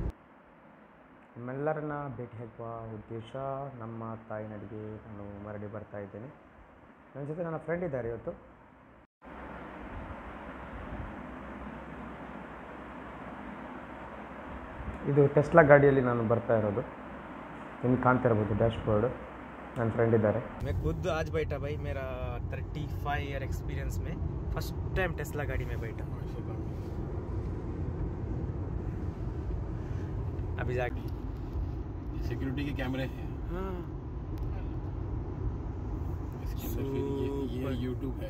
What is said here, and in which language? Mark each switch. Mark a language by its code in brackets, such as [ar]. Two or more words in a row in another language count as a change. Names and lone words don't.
[kn] ನಿಮ್ಮೆಲ್ಲರನ್ನ ಭೇಟಿಯಾಗುವ ಉದ್ದೇಶ ನಮ್ಮ ತಾಯಿನಡಿಗೆ ನಾನು ಮರಳಿ ಬರ್ತಾ ಇದ್ದೇನೆ. ನನ್ನ ಜೊತೆ ನನ್ನ ಫ್ರೆಂಡ್ ಇದ್ದಾರೆ ಇವತ್ತು. ಇದು ಟೆಸ್ಲಾ ಗಾಡಿಯಲ್ಲಿ ನಾನು ಬರ್ತಾ ಇರೋದು. ನಿಮ್ಗೆ ಕಾಣ್ತಾ ಇರ್ಬೋದು [en] dash board. [kn] ನನ್ನ ಫ್ರೆಂಡ್ ಇದ್ದಾರೆ. [hi] मैं खुद आज बैठा भाई, मेरा 35 [en] year experience [hi] में [en] first time [hi] टेस्ला गाड़ी में बैठा. अभी जाके सिक्योरिटी के कैमरे हैं. हाँ, इसके अंदर फिर ये यूट्यूब है.